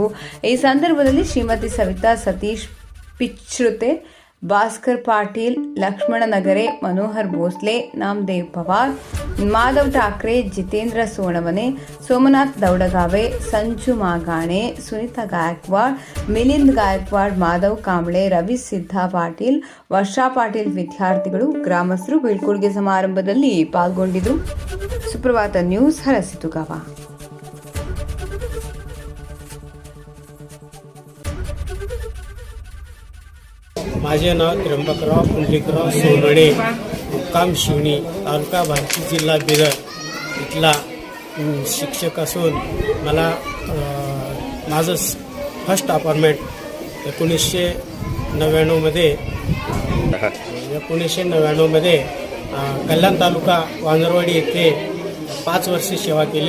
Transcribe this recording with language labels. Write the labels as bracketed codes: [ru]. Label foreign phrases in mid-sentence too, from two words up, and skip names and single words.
[kn] ಈ ಸಂದರ್ಭದಲ್ಲಿ ಶ್ರೀಮತಿ ಸವಿತಾ ಸತೀಶ್ ಪಿಚ್ರುತೆ, ಭಾಸ್ಕರ್ ಪಾಟೀಲ್, ಲಕ್ಷ್ಮಣ ನಗರೆ, ಮನೋಹರ್ ಭೋಸ್ಲೆ, ನಾಮದೇವ್ ಪವಾರ್, ಮಾಧವ್ ಠಾಕ್ರೆ, ಜಿತೇಂದ್ರ ಸೋಣವನೆ, ಸೋಮನಾಥ್ ದೌಡಗಾವೆ, ಸಂಜು ಮಾಗಾಣೆ, ಸುನೀತಾ ಗಾಯಕ್ವಾಡ್, ಮಿಲಿಂದ್ ಗಾಯಕ್ವಾಡ್, ಮಾಧವ್ ಕಾಂಬ್ಳೆ, ರವಿ ಸಿದ್ಧಾ ಪಾಟೀಲ್, ವರ್ಷಾ ಪಾಟೀಲ್ ವಿದ್ಯಾರ್ಥಿಗಳು, ಗ್ರಾಮಸ್ಥರು ಬೀಳ್ಕೊಡುಗೆ ಸಮಾರಂಭದಲ್ಲಿ ಪಾಲ್ಗೊಂಡಿದ್ದರು. ಸುಪ್ರಭಾತ ನ್ಯೂಸ್, ಹಲಸಿತುಗಾವ. [mr] माझे नाव त्र्यंबकराव पुंडलिकराव सोनवणे, मुक्काम शिवणी, तालुका बार्शी, जिल्हा बिदर इथला शिक्षक असून मला माझं [en] first appointment [mr] 1999मध्ये कल्याण तालुका वांजरवाडी येथे 5 वर्षे सेवा केली.